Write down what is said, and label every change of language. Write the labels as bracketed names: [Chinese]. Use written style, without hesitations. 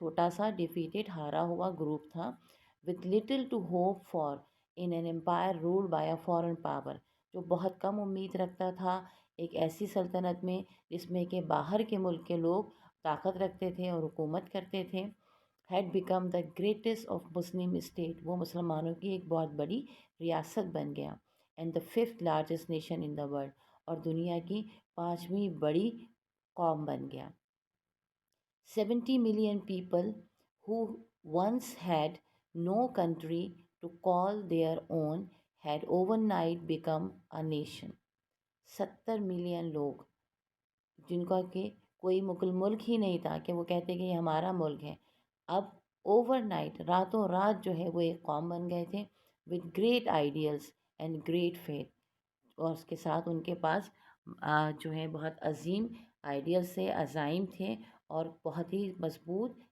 [Hindi] सा डिफीटेड हारा हुआ ग्रुप था, [English] with little to hope for in an empire ruled by a foreign power, [Hindi] जो बहुत कम उम्मीद रखता था एक ऐसी सल्तनत में जिसमें कि बाहर के मुल्क के लोग ताकत रखते थे और हुकूमत करते थे। [English] had become the greatest of Muslim state, [Hindi] वो मुसलमानों की एक बहुत बड़ी रियासत बन गया। [English] and the fifth largest nation in the world, [Hindi] और दुनिया की 5वीं बड़ी कौम बन गया। [English] 70 million people who once had no country to call their own had overnight become a nation. [Hindi] 70 million लोग जिनका कि कोई मुल्क ही नहीं था कि वो कहते कि ये हमारा मुल्क है, अब ओवरनाइट, रातों रात जो है वो एक कौम बन गए थे, [English] with great ideals and great faith, [Hindi] और उसके साथ उनके पास जो है बहुत अजीम आइडियल्स से अज़ाइम थे और बहुत ही मजबूत।